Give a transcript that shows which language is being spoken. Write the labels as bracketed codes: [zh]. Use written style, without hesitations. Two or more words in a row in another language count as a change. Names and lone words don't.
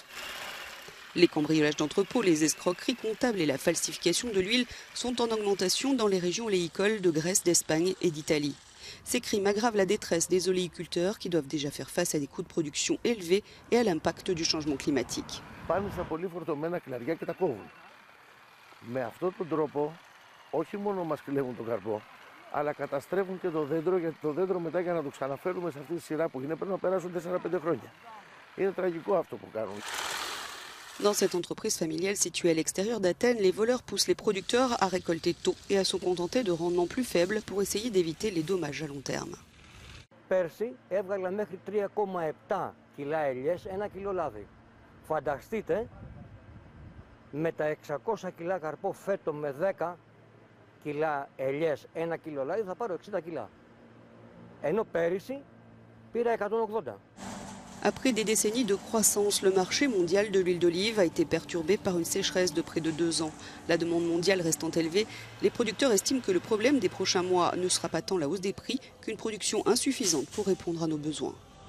[fr] Les cambriolages d'entrepôts, les escroqueries comptables et la falsification de l'huile sont en augmentation dans les régions oléicoles de Grèce, d'Espagne et d'Italie. Ces crimes aggravent la détresse des oléiculteurs qui doivent déjà faire face à des coûts de production élevés et à l'impact du changement climatique. [el] Όχι μόνο μας κλέβουν τον καρπό, αλλά καταστρέφουν και το δέντρο, γιατί το δέντρο μετά για να το ξαναφέρουμε σε αυτή τη σειρά που είναι πρέπει να περάσουν 4-5 χρόνια. Είναι τραγικό αυτό που κάνουν. [fr] Dans cette entreprise familiale située à l'extérieur d'Athènes, les voleurs poussent les producteurs à récolter tôt et à se contenter de rendements plus faibles pour essayer d'éviter les dommages à long terme. [el] Πέρσι έβγαλα μέχρι 3,7 κιλά ελιές, 1 κιλό λάδι. Φανταστείτε, με τα 600 κιλά καρπό φέτο με 10 κιλά ελιές, 1 κιλό λάδι θα πάρω 60 κιλά. Ενώ πέρυσι πήρα 180. [fr] Après des décennies de croissance, le marché mondial de l'huile d'olive a été perturbé par une sécheresse de près de 2 ans. La demande mondiale restant élevée, les producteurs estiment que le problème des prochains mois ne sera pas tant la hausse des prix qu'une production insuffisante pour répondre à nos besoins.